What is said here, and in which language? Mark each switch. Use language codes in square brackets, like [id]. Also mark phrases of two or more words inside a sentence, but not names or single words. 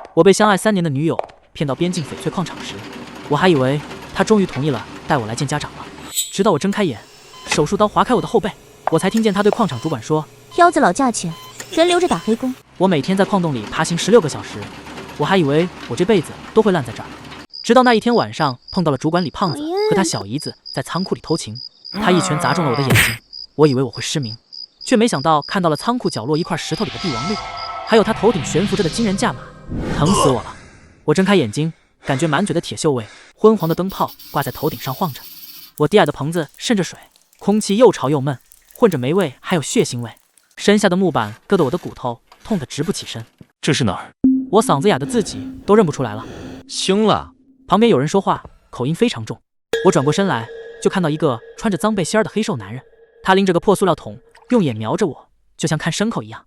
[zh] 我被相愛3年的女友騙到邊境翡翠礦場時，我還以為她終于同意了帶我來見家長了。直到我睜開眼，手術刀劃開我的後背，我才聽見她對礦場主管說：“ 腰子老價錢，人留着打黑工。” 我每天在礦洞裡爬行16個小時，我還以為我這輩子都會爛在這兒。直到那一天晚上，碰到了主管李胖子和他小姨子在倉庫裡偷情，他一拳砸中了我的眼睛，我以為我會失明，卻沒想到看到了倉庫角落一塊石頭裡的帝王綠，還有他頭頂懸浮着的驚人價碼，疼死我了！我睜開眼睛，感覺滿嘴的鐵鏽味，昏黃的燈泡掛在頭頂上晃着，我低矮的棚子滲着水，空氣又潮又悶，混着霉味還有血腥味，身下的木板硌得我的骨頭痛得直不起身。這是哪兒？我嗓子啞得自己都認不出來了。行了。旁邊有人說話，口音非常重。我轉過身來，就看到一個穿着髒背心兒的黑瘦男人，他拎着個破塑料桶，用眼瞄着我，就像看牲口一樣。